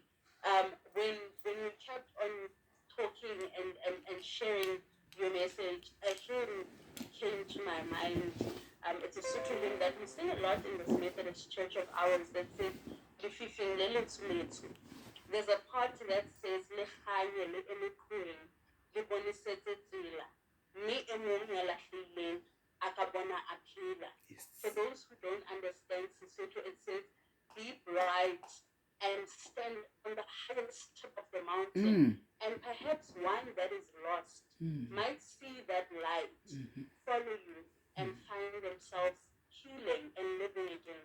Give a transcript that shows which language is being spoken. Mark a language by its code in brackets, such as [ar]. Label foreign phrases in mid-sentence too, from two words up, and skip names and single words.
[en] When you kept on talking and sharing your message, a hymn came to my mind. It's a Sotho hymn that we sing a lot in this Methodist Church of ours that says, [st] "Lefifing le lethu lethu." [en] There's a part that says, [st] "Le kganye le elekhung, le bonesetse tsela, mme e mong ya lahlehileng a ka bona a phela." [en] For those who don't understand Sesotho, it says, "Be bright and stand on the highest tip of the mountain, and perhaps one that is lost might see that light, follow you, and find themselves healing and living again."